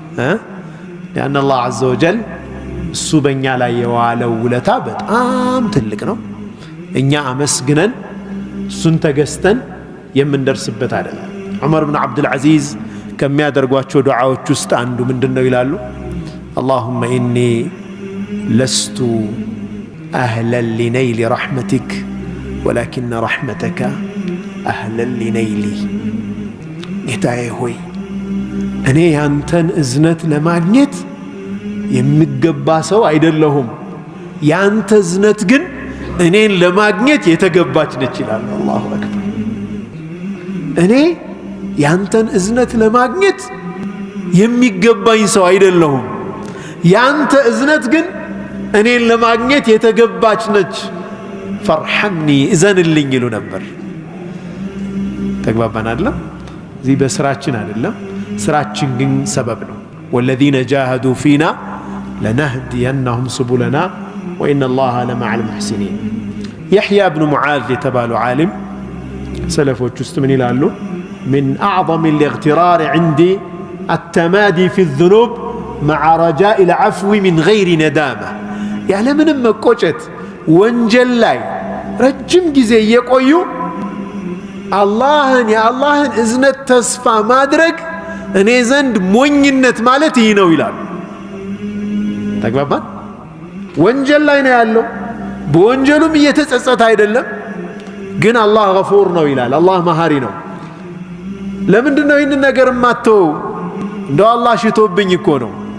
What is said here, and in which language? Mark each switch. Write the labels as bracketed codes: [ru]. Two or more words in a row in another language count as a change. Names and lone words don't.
[am] ያን አላህ [ar] عز وجل [am] እሱ በእኛ ላይ የዋለው ውለታ በጣም ትልቅ ነው እኛ አመስግነን እሱን ተገዝተን የምንደርስበት አይደለም ዑመር ብን አብዱል ዐዚዝ ከሚያደርጓቸው ዱዓዎች ውስጥ አንዱ ምንድነው ይላሉ [ar] اللهم إني لست أهلا لنيل رحمتك ولكن رحمتك أهلا لنيلي [am] ጌታዬ ሆይ እኔ ያንተን እዝነት ለማግኘት የሚገባ ሰው አይደለሁም ያንተ እዝነት ግን እኔን ለማግኘት የተገባች ነች ይላል [ar] الله أكبر [am] እኔ ያንተን እዝነት ለማግኘት የሚገባኝ ሰው አይደለሁም ያንተ እዝነት ግን እኔን ለማግኘት የተገባች ነች ፈርሐምኒ እዘንልኝ ይሉ ነበር ተግባባን አይደለም እዚህ በስራችን አይደለም ስራችን ግን ሰበብ ነው [ar] والذين جاهدوا فينا لنهدينهم سبلنا وإن الله لمع المحسنين يحيى بن معاذ يتبالو عالم [am] سلفوች ውስጥ ምን ይላሉ [ar] من أعظم الاغترار عندي التمادي في الذنوب مع رجاء العفو من غير ندامة يعني [am] ምንም መቆጨት ወንጀል ላይ ረጅም ጊዜ እየቆዩ አላህን የአላህን እዝነት ተስፋ ማድረግ እኔ ዘንድ ሞኝነት ማለት ይህ ነው ይላሉ ተግባባን ወንጀል ላይ ነው ያለው በወንጀሉም እየተጸጸተ አይደለም ግን አላህ ገፉር ነው ይላል አላህ መሐሪ ነው ለምንድን ነው ይህን ነገር ማተው እንደው አላህ ሽቶብኝ እኮ ነው